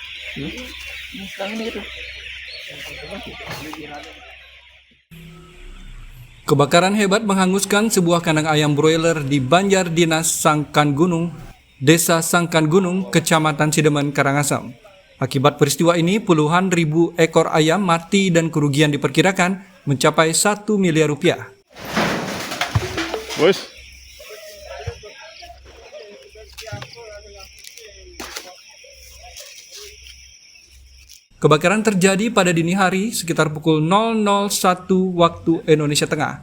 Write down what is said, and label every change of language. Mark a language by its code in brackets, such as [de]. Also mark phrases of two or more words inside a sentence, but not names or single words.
[id] Kebakaran hebat menghanguskan sebuah kandang ayam broiler di Banjar Dinas Sangkan Gunung, Desa Sangkan Gunung, Kecamatan Sidemen, Karangasem. Akibat peristiwa ini, puluhan ribu ekor ayam mati dan kerugian diperkirakan mencapai 1 miliar rupiah. Bos. Kebakaran terjadi pada dini hari sekitar pukul 001 waktu Indonesia Tengah.